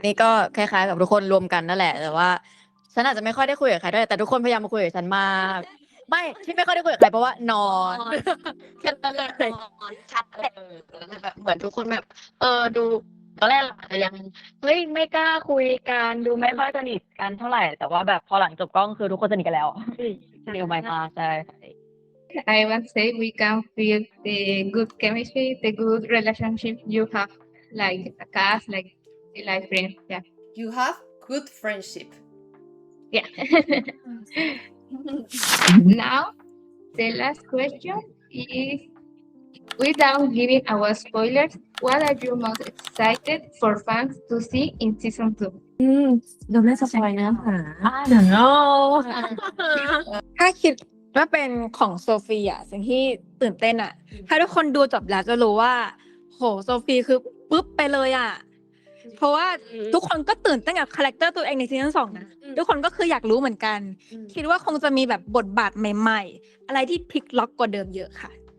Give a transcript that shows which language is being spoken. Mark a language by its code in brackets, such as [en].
[th] นี่ก็คล้ายๆกับทุกคนรวมกันนั่นแหละแต่ว่าฉันอาจจะไม่ค่อยได้คุยกับใครด้วยแต่ทุกคนพยายามมาคุยกับฉันมากไม่ที่ไม่ค่อยได้คุยกับใครเพราะว่านอนแค่นั้นเลย ชัดเลยแบบเหมือนทุกคนแบบดูตอนแรกเราอาจจะยังเฮ้ยไม่กล้าคุยกันดูไม่ค่อยสนิทกันเท่าไหร่แต่ว่าแบบพอหลังจบกล้องคือทุกคนสนิทกันแล้วสนิทกันมากใช่ [en] I would say we can feel the good chemistry, the good relationship you have, like a cast, like friends. Yeah. You have good friendship. Yeah. Now, the last question is, without giving away spoilers, what are you most excited for fans to see in season 2? [th] เราไม่สปอยนะ [en] I don't know [th] ถ้าคิดว่าเป็นของโซฟีสิ่งที่ตื่นเต้นถ้าทุกคนดูจบแล้วจะรู้ว่าโหโซฟีคือปุ๊บไปเลยเพราะว่าทุกคนก็ตื่นเต้นกับคาแรคเตอร์ตัวเองในซีซั่น2นะทุกคนก็คืออยากรู้เหมือนกันคิดว่าคงจะมีแบบบทบาทใหม่ๆอะไรที่พลิกล็อกกว่าเดิมเยอะค่ะ